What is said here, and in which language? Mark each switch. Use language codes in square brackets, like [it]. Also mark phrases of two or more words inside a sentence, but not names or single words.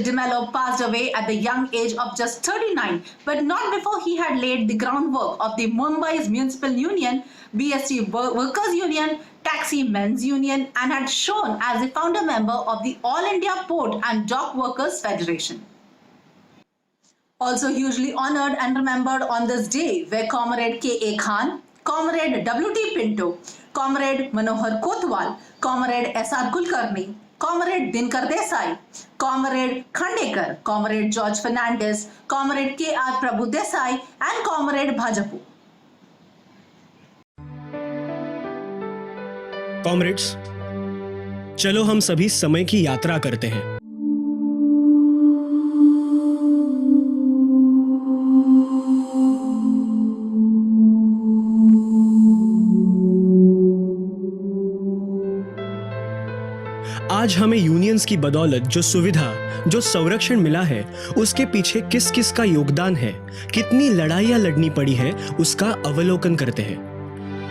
[en] De Mello passed away at the young age of just 39, but not before he had laid the groundwork of the Mumbai's Municipal Union, BST Workers Union, Taxi Men's Union, and had shown as the founder member of the All India Port and Dock Workers Federation. Also hugely honored and remembered on this day were Comrade K.A. Khan, Comrade W.T. Pinto, Comrade Manohar Kotwal, Comrade S.R. Kulkarni, Comrade Dinkar Desai, Comrade Khandekar, Comrade George Fernandez, Comrade K.R. Prabhu Desai, and Comrade Bhajapu. [hi] कॉमरेड्स, चलो हम सभी समय की यात्रा करते हैं। आज हमें यूनियंस की बदौलत जो सुविधा, जो संरक्षण मिला है, उसके पीछे किस किस का योगदान है, कितनी लड़ाइयां लड़नी पड़ी है, उसका अवलोकन करते हैं।